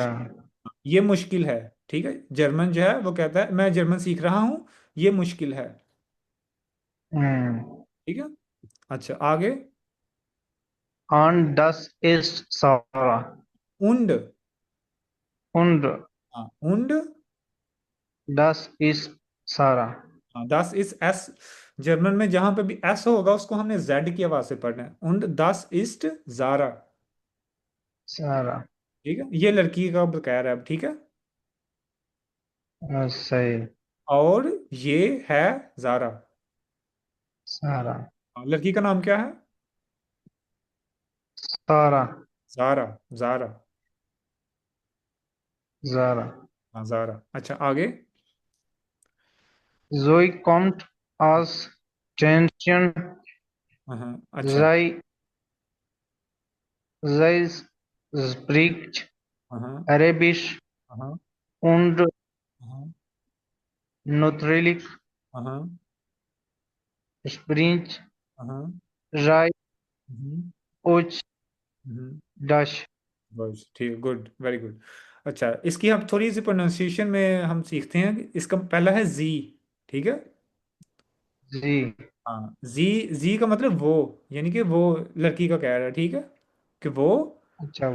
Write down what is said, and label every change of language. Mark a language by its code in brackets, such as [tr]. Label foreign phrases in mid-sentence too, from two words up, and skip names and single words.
[hi] ये मुश्किल है, ठीक है, जर्मन जो है वो कहता है मैं जर्मन सीख रहा हूँ, ये मुश्किल है, हम्म। ठीक है, अच्छा, आगे, [de] Und das ist Sarah. उंड, Und [hi] हाँ, उंड, [de] das ist Sarah. [hi] हाँ, दस इज एस, जर्मन में जहां पे भी एस होगा उसको हमने जेड की आवाज से पढ़ना है, [de] Und das ist Sarah, [hi] Sarah. ठीक है, ये लड़की का कह रहा है अब, ठीक है, सही। और ये है जारा, Sarah. हाँ, लड़की का नाम क्या है, Sarah. जारा, जारा, Sarah. हाँ, जारा, अच्छा, आगे, [de] Zoe kommt aus Tschechien. [hi] हाँ, हाँ, अच्छा, [de] Sie, sie spricht [hi] हाँ, हाँ, [de] Arabisch [hi] हाँ, [de] und [hi] हाँ, [de] natürlich [hi] हाँ, [de] spricht [hi] हाँ, [de] sie हम्म, auch हम्म, Deutsch. [hi] बस ठीक, [en] good, very good, [hi] अच्छा, इसकी हम थोड़ी सी प्रोनाउंसिएशन में हम सीखते हैं, इसका पहला है जी, ठीक है, [de] Sie. [hi] हाँ, जी, जी का मतलब वो, यानी कि वो लड़की का कह रहा है, ठीक है, कि अच्छा।